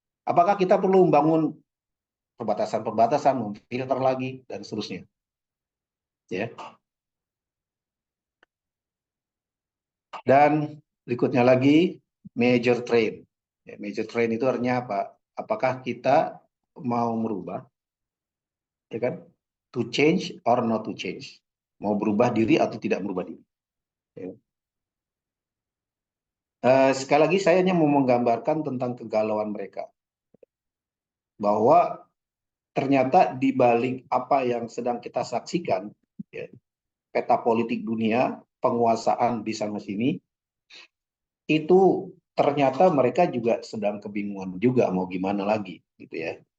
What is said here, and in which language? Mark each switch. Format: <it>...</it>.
<id>Apakah kita perlu membangun perbatasan-perbatasan, memfilter lagi dan seterusnya? Ya. Dan berikutnya lagi, major trend. Ya, major trend itu artinya apa? Apakah kita mau merubah, ya kan?</id> <en>To change or not to change.</en> <id>Mau berubah diri atau tidak berubah diri. Ya. Sekali lagi saya hanya mau menggambarkan tentang kegalauan mereka. Bahwa ternyata di balik apa yang sedang kita saksikan, ya, peta politik dunia, penguasaan di sana sini, itu ternyata mereka juga sedang kebingungan juga mau gimana lagi, gitu ya.</id>